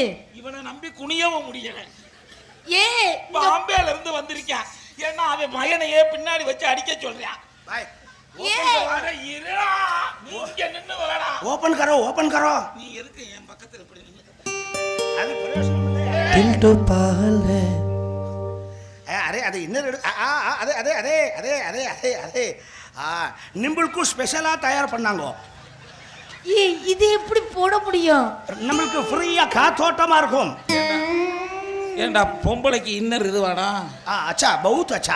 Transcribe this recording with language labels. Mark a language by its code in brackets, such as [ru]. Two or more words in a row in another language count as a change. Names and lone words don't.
[ta] இவனை நம்பி குனியவும் முடியல. ஏ பாம்பேல இருந்து வந்திருக்கான். ஏன்னா அவன் மகனையே பின்னாடி வச்சு அடிக்க சொல்றான். பாய் இருடா, நீங்க நின்னு வரடா. [hi] ओपन करो. [ta] நீ இருக்கு என் பக்கத்துல இப்படி நின்னு. அது பிரயோஜனம் இல்லை. [hi] दिल तो पागल है। अरे अरे [ta] இன்னர் அதே அதே அதே அதே அதே அதே அதே நிம்பளுக்கு ஸ்பெஷலா தயார் பண்ணாங்க. ஏய் இது எப்படி போட முடியும்? நம்மளுக்கு ஃப்ரீயா காத்தோட்டமா இருக்கும். ஏண்டா பொம்பளைக்கு இன்னர் இதுவாடா? [hi] अच्छा बहुत अच्छा.